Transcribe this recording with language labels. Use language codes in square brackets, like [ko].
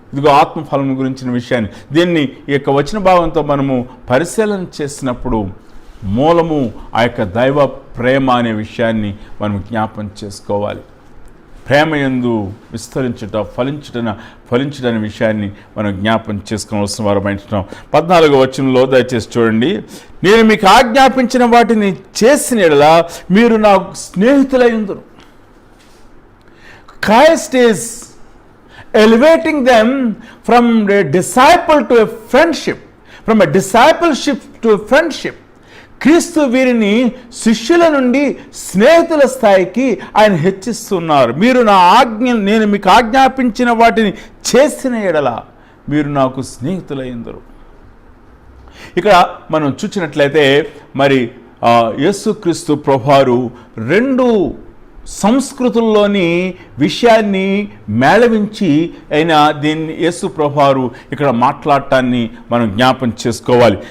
[te] ఇదిగో ఆత్మఫలం గురించిన విషయాన్ని దీన్ని ఈ యొక్క వచన భావంతో మనము పరిశీలన చేసినప్పుడు మూలము ఆ యొక్క దైవ ప్రేమ అనే విషయాన్ని మనం జ్ఞాపం చేసుకోవాలి. ప్రేమ యందు విస్తరించుట, ఫలించుటనే విషయాన్ని మనం జ్ఞాపం చేసుకోవాల్సిన వారమైంటున్నాం. 14వ వచనంలో దయచేసి చూడండి. నేను మీకు ఆజ్ఞాపించిన వాటిని చేసిన యెడల మీరు నా స్నేహితులైందురు. [en] Christ is elevating them from a disciple to a friendship, from a discipleship to a friendship. [te] క్రీస్తు వీరిని శిష్యుల నుండి స్నేహితుల స్థాయికి ఆయన హెచ్చిస్తున్నారు. నేను మీకు ఆజ్ఞాపించిన వాటిని చేసిన యెడల మీరు నాకు స్నేహితులైందరు. ఇక్కడ మనం చూసినట్లయితే మరి యేసుక్రీస్తు ప్రభువారు 2 సంస్కృతుల్లోని విషయాన్ని మేళవించి అయినా దీన్ని యేసు ప్రభువారు ఇక్కడ మాట్లాడటాన్ని మనం జ్ఞాపం చేసుకోవాలి.